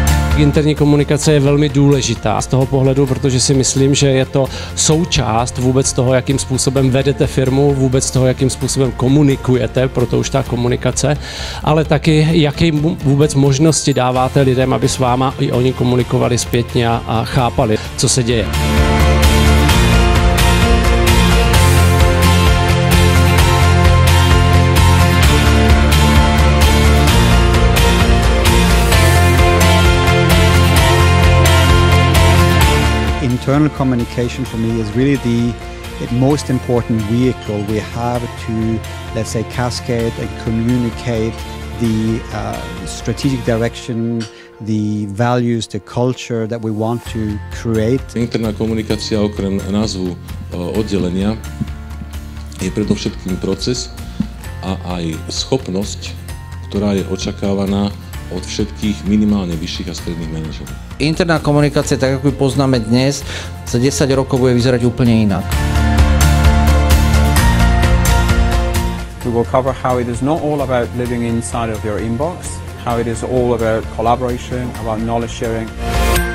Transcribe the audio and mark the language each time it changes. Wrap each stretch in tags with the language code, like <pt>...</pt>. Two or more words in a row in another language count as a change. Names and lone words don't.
<cs>Interní komunikace je velmi důležitá z toho pohledu, protože si myslím, že je to součást vůbec toho, jakým způsobem vedete firmu, vůbec toho, jakým způsobem komunikujete, proto už ta komunikace, ale taky, jaké vůbec možnosti dáváte lidem, aby s váma i oni komunikovali zpětně a chápali, co se děje.</cs> <en>Internal communication for me is really the most important vehicle we have to, let's say, cascade and communicate the strategic direction, the values, the culture that we want to create.</en> <sk>Interná komunikácia okrem názvu oddelenia je predovšetkým proces a aj schopnosť, ktorá je očakávaná od všetkých minimálne vyšších a stredných manažerov. Interná komunikácia, tak ako ju poznáme dnes, za 10 rokov bude vyzerať úplne inak.</sk> <en>We will cover how it is not all about living inside of your inbox, how it is all about collaboration, about knowledge sharing.</en>